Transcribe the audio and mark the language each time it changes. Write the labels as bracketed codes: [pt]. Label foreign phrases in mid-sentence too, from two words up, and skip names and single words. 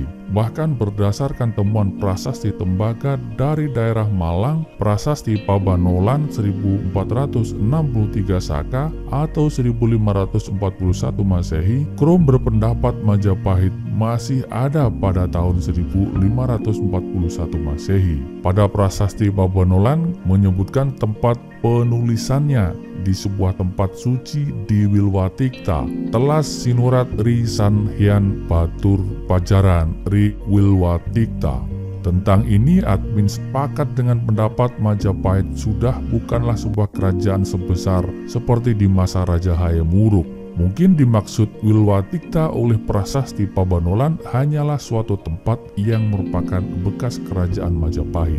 [id] Bahkan berdasarkan temuan prasasti tembaga dari daerah Malang, prasasti Pabanolan 1463 Saka atau 1541 Masehi, Krom berpendapat Majapahit masih ada pada tahun 1541 Masehi. Pada prasasti Pabanolan menyebutkan tempat penulisannya di sebuah tempat suci di Wilwatikta, [kaw] Telas Sinurat Ri Sanhyan Batur Pajaran Ri Wilwatikta. [id] Tentang ini, admin sepakat dengan pendapat Majapahit sudah bukanlah sebuah kerajaan sebesar seperti di masa Raja Hayam Wuruk. Mungkin dimaksud Wilwatikta oleh prasasti Pabanolan hanyalah suatu tempat yang merupakan bekas kerajaan Majapahit.